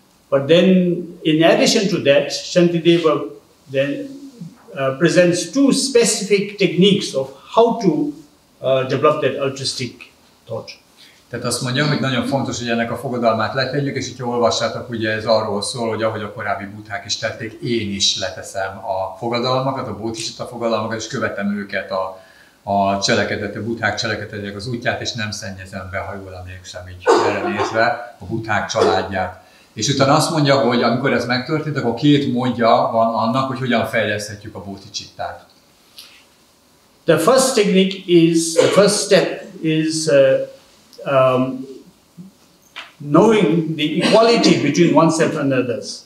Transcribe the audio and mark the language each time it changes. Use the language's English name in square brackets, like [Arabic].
[English] But then, in addition to that, Santidéva then presents two specific techniques of how to develop that altruistic thought. [Hungarian] Tehát azt mondja, hogy nagyon fontos, hogy ennek a fogadalmát letegyük, és hogyha olvassátok, ugye ez arról szól, hogy ahogy a korábbi buddhák is tették, én is leteszem a fogadalmakat, a bodhicitta fogadalmakat, és követem őket a cselekedet, a buddhák cselekedetek az útját, és nem szennyezem be, ha jól emlékszem így erre nézve, a buddhák családját. És utána azt mondja, hogy amikor ez megtörtént, akkor két módja van annak, hogy hogyan fejleszthetjük a bodhicittát. [English] The first technique is, the first step is knowing the equality between oneself and others.